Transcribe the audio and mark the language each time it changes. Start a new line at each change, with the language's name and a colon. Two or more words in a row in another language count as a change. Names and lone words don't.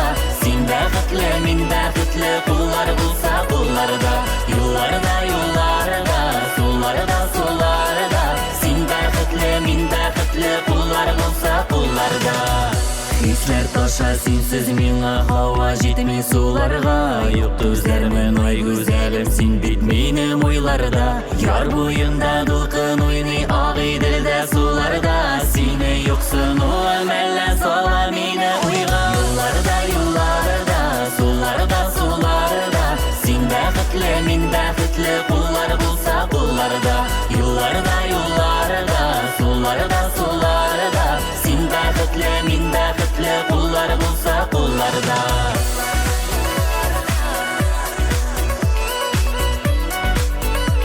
Tatar: Син бәхетле, мин бәхетле, куллар булса кулларда.
Turkish: Yollarda, yollarda, sularda, sularda.
Tatar: Син бәхетле, мин бәхетле, куллар булса кулларда. Хисләр таша синсез миңа һава җитми суларга. Юк күзләрмен ай гүзәлем, син бит минем уйларда. Яр буенда дулкын уйный ак иделдә суларда. Сине юксын о мәллә сала мине уйга.
Turkish: Yollarda, yollarda, sularda, sularda.
Tatar: Син бәхетле, мин бәхетле, куллар булса кулларда.
Turkish: Yollarda, yollarda, sularda, sularda.
Tatar: Син бәхетле, мин бәхетле, куллар булса кулларда.